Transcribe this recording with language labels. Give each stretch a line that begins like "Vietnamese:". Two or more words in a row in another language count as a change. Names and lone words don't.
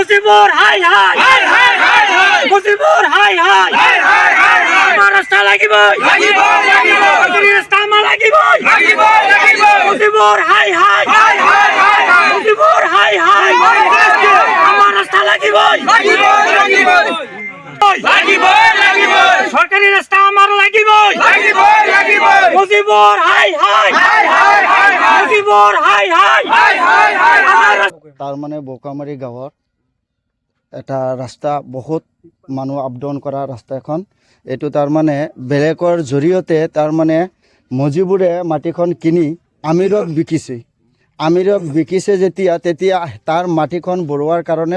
Bangla: মুজিবুর হাই হাই মুজিবুর হাই হাই আমার রাস্তা লাগিবই রাস্তা আমার লাগিবই মুজিবুর হাই হাই মুজিবুর হাই হাই আমার রাস্তা লাগিবই সরকারি রাস্তা আমার লাগিবই মুজিবুর হাই হাই মুজিবুর হাই হাই
Assamese: তার মানে বোকামাৰী গাঁৱৰ এটা ৰাস্তা বহুত মানুহ
English: up down
Assamese: কৰা ৰাস্তা এখন এইটো তাৰ মানে বেলেগৰ জৰিয়তে তাৰ মানে মজিবুৰে মাটিখন কিনি আমিৰক বিকিছে তেতিয়া তাৰ মাটিখন বৰোৱাৰ কাৰণে